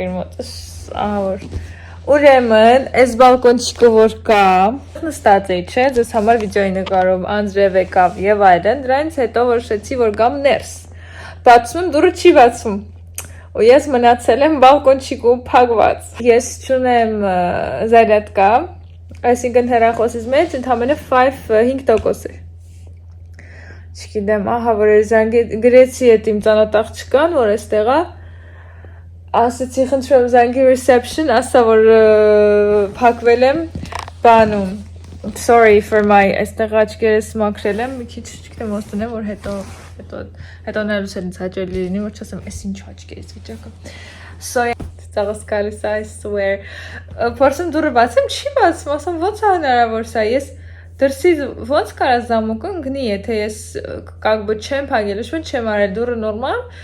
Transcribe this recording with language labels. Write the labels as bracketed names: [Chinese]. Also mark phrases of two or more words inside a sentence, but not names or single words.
[Armenian] էր մոտս, ավոր, ուրեմն, այս բալկոնչիկը որ կա, նստած էի, չէ, ձեզ համար վիդեոյի նկարում, Անձրև եկավ և այլն, դրանից հետո որոշեցի, որ գամ ներս, բացում եմ, դուրը չի բացում, ու ես մնացել եմ բալկոնչիկում փակված, ես չունեմ զարյատկա, այսինքն հեռախոսից մեջ ընդամենը 5% է։ Չգիտեմ, ահա որ գրեցի այդ իմ ծանոթ աղջկան, որ այստեղ է, ասեցի խնդրում զանգի reception, ասա որ փակվել եմ բանում։ [English] Sorry for my [Armenian] այստեղ աչքերս մաքրել եմ, մի քիչ չգիտեմ ոնց տնեմ, որ հետո նայելուց ինձ հաճելի լինի, որ չասեմ, այս ինչ աչքերից վիճակը։ So Ծաղս գալիս [English] I swear, [Armenian] փորձեմ դուրը բացեմ, չի բացում, ասում ոնց է հնարավոր սա, ես դրսից ոնց կարա զամուկը ընկնի, եթե ես չեմ փակել, չեմ արել դուրը նորմալ,